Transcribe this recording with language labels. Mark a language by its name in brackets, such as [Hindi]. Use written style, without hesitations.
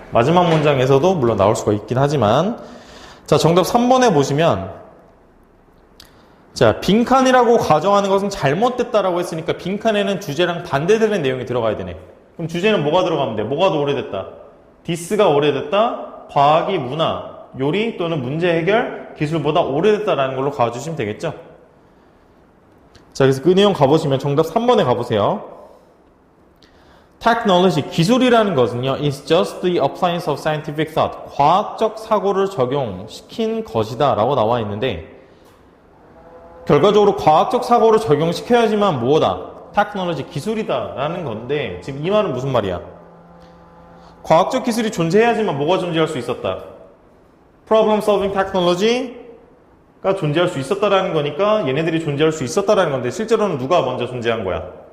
[Korean] 마지막 문장에서도 물론 나올 수가 있긴 하지만, 자, 정답 3번에 보시면, 자, 빈칸이라고 가정하는 것은 잘못됐다라고 했으니까 빈칸에는 주제랑 반대되는 내용이 들어가야 되네. 그럼 주제는 뭐가 들어가면 돼? 뭐가 더 오래됐다? this가 오래됐다? 과학이 문화, 요리 또는 문제 해결 기술보다 오래됐다라는 걸로 가주시면 되겠죠? 자, 그래서 그 내용 가보시면 정답 3번에 가보세요. [English] Technology, [Korean] 기술이라는 것은요, [English] is just the appliance of scientific thought. [Korean] 과학적 사고를 적용시킨 것이다 라고 나와 있는데, 결과적으로 과학적 사고를 적용시켜야지만 뭐다? 테크놀로지 기술이다라는 건데 지금 이 말은 무슨 말이야? 과학적 기술이 존재해야지만 뭐가 존재할 수 있었다? [English] Problem solving technology [Korean] 가 존재할 수 있었다라는 거니까 얘네들이 존재할 수 있었다라는 건데 실제로는 누가 먼저 존재한 거야?